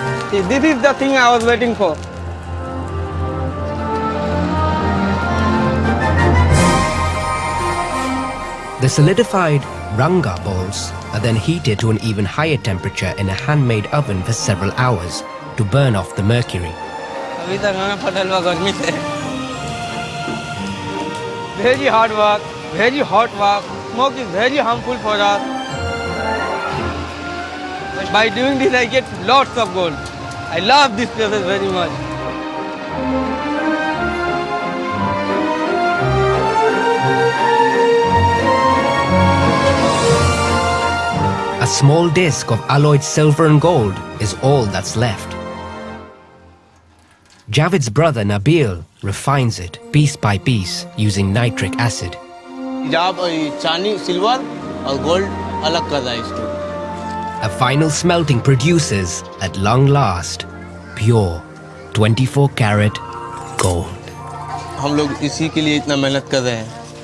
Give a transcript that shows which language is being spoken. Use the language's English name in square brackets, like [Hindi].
[English] See, this is the thing I was waiting for. The solidified ranga balls are then heated to an even higher temperature in a handmade oven for several hours to burn off the mercury. [Hindi] अभी तक हमें फटल हुआ गर्मी से. [English] Very hard work, very hot work. Smoke is very harmful for us. By doing this, I get lots of gold. I love this process very much. A small disc of alloyed silver and gold is all that's left. Javid's brother Nabil refines it piece by piece using nitric acid. [Hindi] चांदी silver और gold अलग कर रहा है इसको. [English] A final smelting produces, at long last, pure 24-karat gold. [Hindi] हम लोग इसी के लिए इतना मेहनत कर रहे हैं.